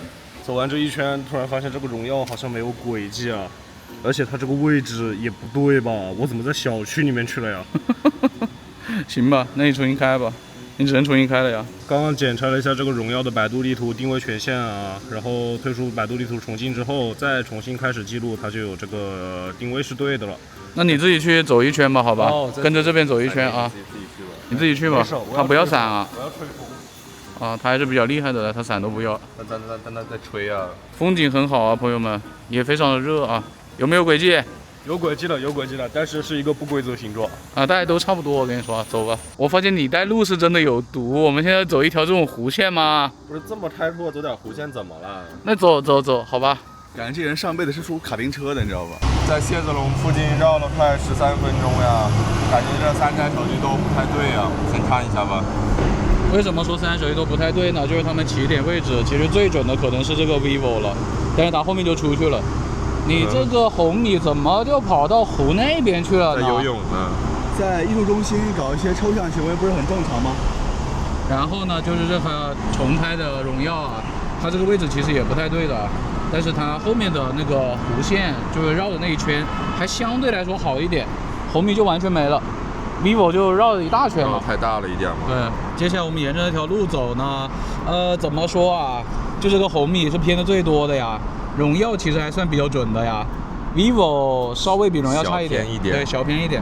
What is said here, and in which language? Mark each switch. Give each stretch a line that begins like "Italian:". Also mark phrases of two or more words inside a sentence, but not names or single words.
Chinese: 走完這一圈，突然發現這個榮耀好像沒有軌跡啊，而且它這個位置也不對吧？我怎麼在小區裡面去了呀？行吧，那你重新開吧，你只能重新開了呀。剛剛檢查了一下這個榮耀的百度地圖定位權限啊，然後退出百度地圖重進之後，再重新開始記錄，它就有這個定位是對的了。那你自己去走一圈吧，好吧，跟着這邊走一圈啊。你自己去吧，他不要閃啊。我要吹風。啊，他還是比較厲害的，他閃都不要。但他在吹啊。風景很好啊，朋友們，也非常的熱啊。有沒有軌跡？有軌跡了，有軌跡了，但是是一個不規則形狀。啊，大家都差不多，我跟你說，走吧。我發現你帶路是真的有毒，我們現在走一條這種弧線嗎？不是這麼開闊，走點弧線怎麼了？那走，好吧。感覺這人上輩子是屬卡丁車的，你知道吧？在謝子龍附近繞了快13分鐘呀，感覺這3台手機都不太對呀。先看一下吧。為什麼說3台手機都不太對呢？就是他們起點位置，其實最準的可能是這個 vivo 了，但是它後面就出去了。你這個紅米怎麼就跑到湖那邊去了呢？在游泳呢。在藝術中心搞一些抽象行為，不是很正常嗎？然後呢，就是這個重拍的榮耀啊，它這個位置其實也不太對的。但是它後面的那個弧線，就是繞的那一圈，還相對來說好一點。紅米就完全沒了 ，vivo 就繞了一大圈了。太大了一點嘛。對，接下來我們沿着那條路走呢，怎麼說啊？就這個紅米是偏的最多的呀，榮耀其實還算比較準的呀。vivo 稍微比榮耀差一點，對，小偏一點。